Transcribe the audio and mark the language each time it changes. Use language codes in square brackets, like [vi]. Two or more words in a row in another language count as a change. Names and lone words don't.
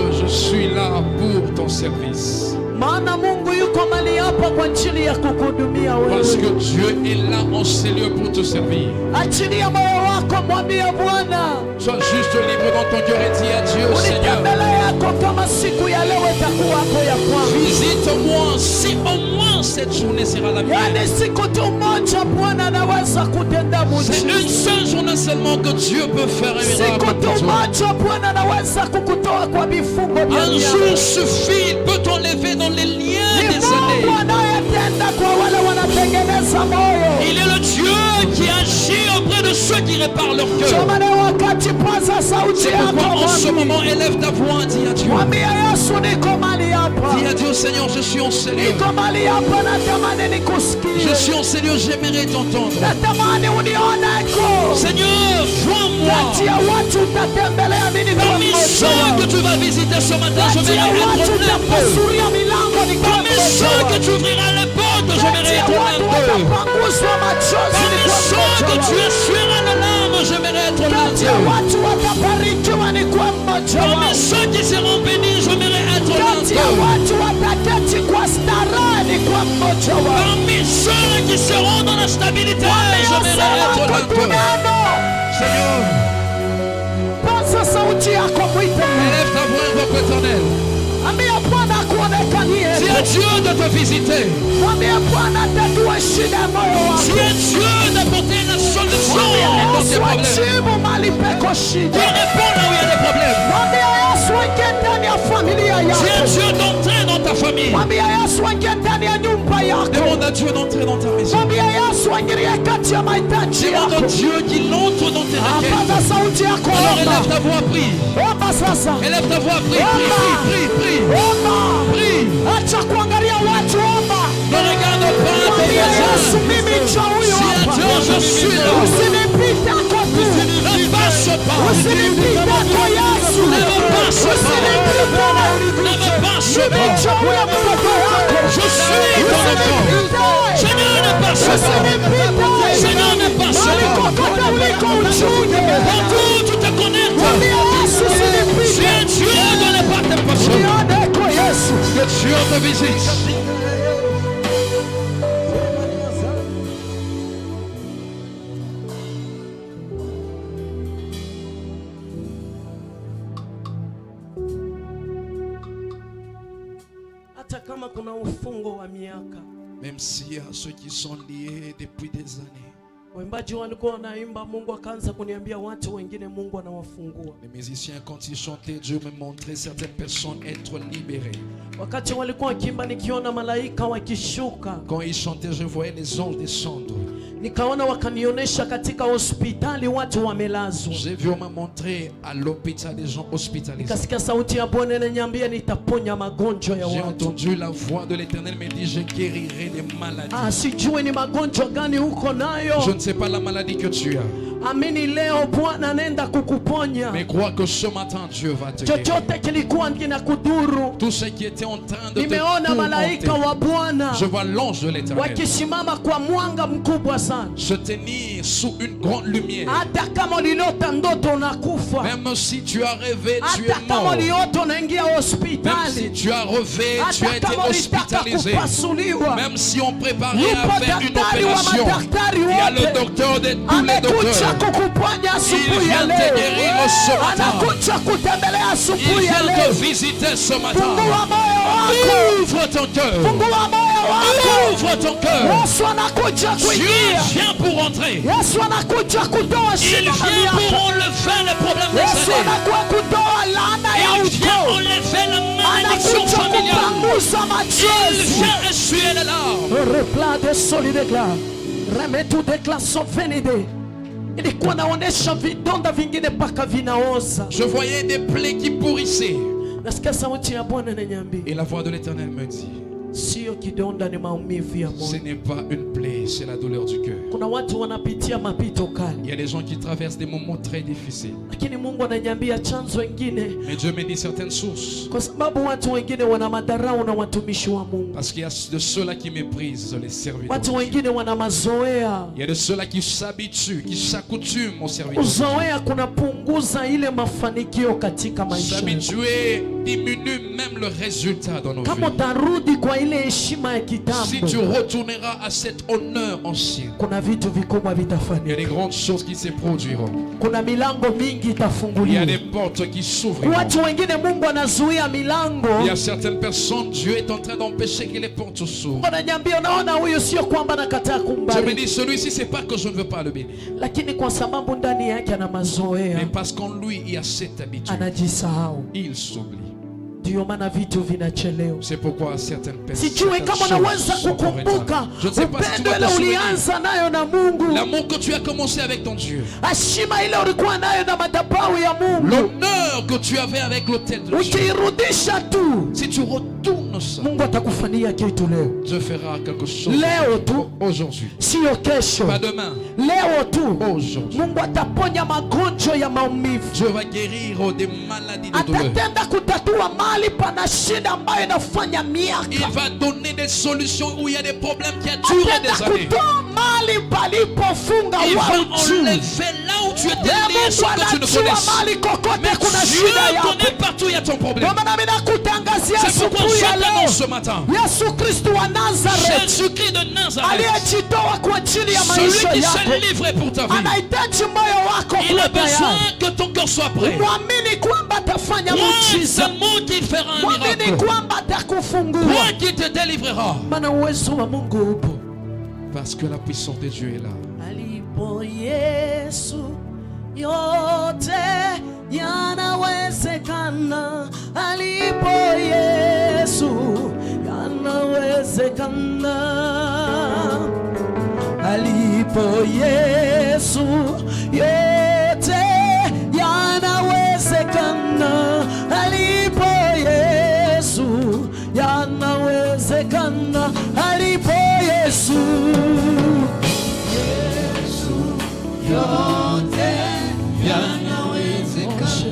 [fr] suis là pour ton service. [sw] Maana Mungu yuko mali hapa kwa ajili ya kukuhudumia [fr] Parce que [sw] wewe. [fr] Dieu est là en ces lieux pour te servir. [sw] Achilia moyo wako, mwambie Bwana. [fr] Sois juste libre dans ton cœur et dis à Dieu, Seigneur, [sw] Unitembele yako kama siku ya leo itakuwako ya kwanza. [fr] visite-moi si au moins cette journée sera la mienne. [sw] Yani siku tu moja Bwana anaweza kutenda [fr] C'est une [sw] muujiza. [fr] seule journée seulement que Dieu peut faire un [sw] Siku [fr] miracle pour [sw] tu [fr] toi. [sw] moja Bwana anaweza kukutoa kwa vifungo vya [fr] Un [sw] miaka. [fr] jour suffit, il peut t'enlever dans les liens [sw] Ni [fr] des [sw] Mungu [fr] années. [sw] anayetenda kwa wale wanatengeneza moyo. [fr] Il est le Dieu qui agit auprès de ceux qui réparent leur cœur. [sw] Jamani, wakati paza sauti [fr] C'est [sw] yako, [fr] pourquoi en ce [sw] mwambie. [fr] moment, élève ta voix, dis à Dieu. [sw] Mwambie Yesu, niko mali hapa. [fr] Dis à Dieu, Seigneur, je suis en ces lieux. [sw] Niko mali hapa, natamani nikusikie. [fr] Je suis en ces lieux, j'aimerais t'entendre. [sw] Natamani unioneko. [fr] Seigneur, vois-moi. [sw] Kati ya watu utatembelea mimi kwa [fr] Parmi ceux que [sw] mmoja. [fr] tu vas visiter ce matin, je [sw] Kati ya [fr] vais [sw] watu [fr] être l'un d'eux. [sw] utapasuria milango ni kwa [fr] Parmi ceux que [sw] mmoja. [fr] tu ouvriras les portes, je vais [sw] Kati ya [fr] être l'un [sw] watu [fr] d'eux. [sw] watapanguzwa machozi ni [fr] Parmi [sw] kwa [fr] ceux que tu [sw] mmoja. [fr] essuieras les larmes, je vais être l'un [sw] Kati ya [fr] d'eux. [sw] watu watabarikiwa ni kwa mmoja [fr] Parmi [sw] wao. [fr] ceux qui seront bénis, je vais être l'un [sw] Kati ya [fr] d'eux. [sw] watu wataketi kwa starehe ni kwa mmoja wao. [fr] Parmi ceux qui seront dans la stabilité, je vais être l'un d'eux. Seigneur, [sw] Paza sauti yako, mwite. [fr] élève ta voix, invoque l'Éternel. [sw] Ambia Bwana akuonekanie. [fr] Dis à Dieu de te visiter. [sw] Mwambie Bwana atatue shida ya moyo [fr] Dis [sw] wako. [fr] à Dieu d'apporter la solution [sw] Mwambie [fr] dans tes [sw] Yesu [fr] problèmes. [sw] ajibu mahali peko [fr] Dieu [sw] shida. [fr] répond là où il y a des problèmes. [sw] Mwambie Yesu aingie ndani ya familia [fr] Dis à [sw] yako. [fr] Dieu d'entrer dans ta famille. [sw] Mwambie Yesu aingie ndani ya nyumba yako. [fr] Demande à Dieu d'entrer dans ta maison. [sw] Mwambie Yesu aingilie kati ya mahitaji [fr] Demande [sw] yako. [fr] à Dieu qu'il entre dans tes requêtes. [sw] Paza sauti yako, [fr] Alors élève [sw] omba. [fr] ta voix, prie. [sw] Omba sasa. [fr] Élève ta voix, prie, prie, prie, [sw] Omba. [fr] prie. [sw] Acha kuangalia watu, omba. [fr] Ne regarde pas tes [sw] Mwambie Yesu, [fr] voisins. [sw] mimi cha huyu [fr] Dis à [sw] hapa. [fr] Dieu, je suis là. [sw] Usinipite kwa tu. [fr] Ne passe pas. [sw] Usinipite kwa Yesu. [fr] Ne me passe pas. [sw] Usinipite. [fr] Ne me passe [sw] Mimi [fr] pas. [sw] cha huyu mtoto wako. [fr] Je suis ton enfant. Seigneur, ne passe pas. Seigneur, ne passe [sw] Mahali [fr] pas. [sw] kokote uliko uchunge. [fr] Partout où tu te connectes. [sw] Mwambie Yesu, [fr] Tu [sw] usinipite. [fr] es Dieu de ne pas te passer. [sw] Nione kwa Yesu. [fr] Que Dieu te visite. [sw] Hata kama kuna ufungo wa miaka, [fr] Même s'il y a ceux qui sont liés depuis des années. [sw] waimbaji walikuwa wanaimba, Mungu akaanza kuniambia watu wengine Mungu anawafungua. [fr] Les musiciens, quand ils chantaient, Dieu me montrait certaines personnes être libérées. [sw] Wakati walikuwa wakiimba, nikiona malaika wakishuka, [fr] Quand ils chantaient, je voyais les anges descendre. [sw] nikaona wakanionyesha katika hospitali watu wamelazwa. [fr] J'ai vu, on m'a montré à l'hôpital des gens hospitalisés. [sw] Nikasikia sauti ya Bwana inaniambia nitaponya magonjwa ya [fr] J'ai [sw] watu. [fr] entendu la voix de l'Éternel me dire, je guérirai les maladies. [sw] Sijui ni magonjwa gani uko nayo. [fr] Je ne sais pas la maladie que tu as, [sw] Amini leo Bwana anaenda kukuponya. [fr] mais crois que ce matin, Dieu va te guérir. [sw] Chochote kilikuwa kinakudhuru, [fr] Tout ce qui était en train de te [sw] nimeona malaika [fr] tourmenter, [sw] wa Bwana [fr] je vois l'ange de l'Éternel [sw] wakisimama kwa mwanga mkubwa sana. [fr] se tenir sous une grande lumière. [sw] Hata kama ulilota ndoto unakufa, [fr] Même si tu as rêvé, tu [sw] hata [fr] es [sw] kama [fr] mort. [sw] uliota unaingia [fr] Même si [sw] hospitali, [fr] tu as rêvé, tu as [sw] hata [fr] été [sw] kama ulitaka [fr] hospitalisé. [sw] kupasuliwa, [fr] Même si on préparait à [sw] yupo [fr] faire une [sw] daktari wa [fr] opération, [sw] madaktari [fr] il y a le [sw] wote [fr] docteur de tous les [sw] amekuja [fr] docteurs. [sw] kukuponya [fr] Il [sw] asubuhi ya [fr] vient te [sw] leo, [fr] guérir ce matin. [sw] anakuja kutembelea [fr] Il [sw] asubuhi ya [fr] vient [sw] leo. [fr] te visiter ce matin. [sw] Fungua moyo wako, [fr] Ouvre ton cœur. [sw] fungua moyo wako. [fr] Ouvre ton cœur. [sw] Yesu anakuja [fr] Dieu [sw] kuingia, [fr] vient pour entrer. [sw] Yesu anakuja kutoa [fr] Il [sw] shida na [fr] vient pour [sw] miaka, [fr] enlever les problèmes des [sw] Yesu [fr] années. [sw] anakuwa kutoa laana ya [fr] Il vient [sw] ukoo, [fr] enlever la malédiction [sw] anakuja [fr] familiale. [sw] kupangusa [fr] Il [sw] machozi. [fr] vient essuyer les larmes. Repla de solidegla remetu declaso venide. [sw] Ilikuwa naonesha vidonda vingine mpaka vinaoza. [fr] Je voyais des plaies qui pourrissaient. [sw] Nasikia sauti ya Bwana inaniambia, [fr] Et la voix de l'Éternel me dit, [sw] Sio kidonda, ni maumivu ya [fr] Ce [sw] moyo. [fr] n'est pas une plaie, c'est la douleur du cœur. [sw] Kuna watu wanapitia mapito [fr] Il [sw] kali, [fr] y a des gens qui traversent des moments très difficiles. [sw] lakini Mungu ananiambia chanzo wengine, [fr] Mais Dieu me dit certaines sources. [sw] kwa sababu watu wengine wana madharau na watumishi wa Mungu. [fr] Parce qu'il y a de ceux-là qui méprisent les serviteurs. [sw] Watu wengine wana mazoea. [fr] Il y a de ceux-là qui s'habituent, qui s'accoutument aux serviteurs. [sw] Uzoea kunapunguza ile mafanikio katika maisha. [fr] S'habituer diminue même le résultat dans nos [sw] Kama [fr] vies. [sw] utarudi kwa ile heshima ya [fr] Si tu [sw] kitambo, [fr] retourneras à cet honneur ancien, [sw] kuna vitu vikubwa [fr] il y a [sw] vitafanyika. [fr] des grandes choses qui se produiront. [sw] Kuna milango mingi [fr] Il y a [sw] itafunguliwa. [fr] des portes qui s'ouvriront. [sw] Watu wengine Mungu anazuia milango. [fr] Il y a certaines personnes, Dieu est en train d'empêcher que les portes s'ouvrent. [sw] Wananiambia, unaona, huyu sio kwamba nakataa [fr] Je me [sw] kumbariki, [fr] dis, celui-ci, c'est pas que je ne veux pas le bénir, [sw] lakini kwa sababu ndani yake ana mazoea, [fr] mais parce qu'en lui, il y a cette habitude. [sw] anajisahau. [fr] Il s'oublie. [sw] Ndio maana vitu vinachelewa. [fr] C'est pourquoi certaines personnes. [sw] Sijui kama unaweza kukumbuka [fr] Je ne sais pas si tu [sw] upendo [fr] vas [sw] ile [fr] te souvenir. [sw] ulianza nayo na Mungu, [fr] L'amour que tu as commencé avec ton Dieu. [sw] heshima ile ulikuwa nayo na madhabahu ya Mungu, [fr] L'honneur que tu avais avec l'autel de Dieu. [sw] ukiirudisha tu, [fr] Si tu retournes ça, [sw] Mungu atakufanyia kitu leo. [fr] Dieu fera quelque chose. [sw] Leo tu, [fr] Aujourd'hui. [sw] sio kesho. [fr] Pas demain. [sw] Leo tu [fr] Aujourd'hui. [sw] Mungu ataponya magonjwa ya maumivu, [fr] Dieu va guérir des maladies de douleur. [sw] atatenda kutatua mahali pana shida ambayo inafanya [fr] Il [sw] miaka, [fr] va donner des solutions où il y a des problèmes qui ont duré [sw] atenda [fr] des années. [sw] kutoa mahali palipofunga [fr] Il va [sw] watu. [fr] enlever là où tu étais lié [sw] Mungu [fr] sans que tu ne [sw] anajua [fr] connaisses. [sw] mahali kokote [fr] Mais [sw] kuna [fr] Dieu [sw] shida yako. [fr] connaît partout où il y a ton problème. [sw] Ndio maana mimi nakutangazia [fr] C'est pourquoi [sw] asubuhi [fr] je [sw] ya [fr] t'annonce [sw] leo, [fr] ce matin. [sw] Yesu Kristo wa Nazareth [fr] Jésus-Christ de Nazareth, [sw] aliyejitoa kwa ajili ya [fr] celui [sw] maisha [fr] qui [sw] yako, [fr] s'est livré pour ta vie, [sw] anahitaji moyo wako [fr] il a [sw] kuwa tayari. [fr] besoin que ton cœur soit prêt. [sw] Mwamini kwamba atafanya [fr] Crois [sw] muujiza, [fr] seulement qu'il fera un [sw] mwamini [fr] miracle. [sw] kwamba atakufungua, [fr] Crois qu'il te délivrera. [sw] maana uwezo wa Mungu upo. [fr] Parce que la puissance de Dieu est là. [sw] Alipo Yesu yote yanawezekana, alipo Yesu yanawezekana, alipo Yesu yote yanawezekana, alipo Yesu yanawezekana, alipo Yesu yote yanawezekana.